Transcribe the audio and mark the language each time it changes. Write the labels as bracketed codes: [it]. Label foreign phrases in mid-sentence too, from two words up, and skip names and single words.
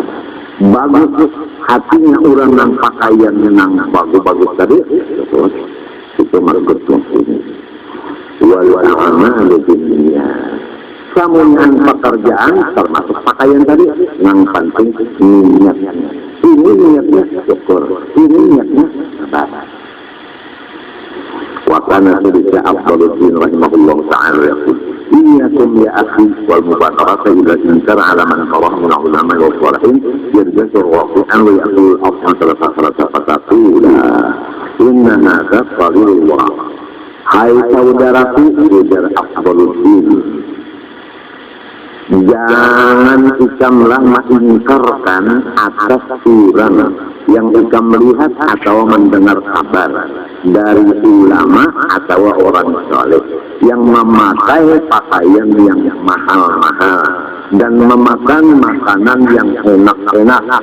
[bjn] Bagus hatinya orang nang pakaian nang bagus-bagus tadi, itu maksud muslimin. [ar] والأعمال بالنيات. [bjn] Samungan pekerjaan termasuk pakaian tadi yang penting niatnya. Ini niatnya syukur, ini niatnya sabar. [ar] وكان ذلك أفضل الدين رحمه الله تعالى يقول إياكم يا أخي والمبادرة إلى إنكار على من قرأ من علماء وصالحين يرجع واقعا ويقول أفضل السلف فتقول إن هذا فضل الله. [bjn] Hai saudaraku, ujar Afdaluddin, jangan ikamlah mengingkarkan atas orang yang ikam melihat atau mendengar kabar dari ulama atau orang saleh yang memakai pakaian yang mahal-mahal dan memakan makanan yang enak-enak.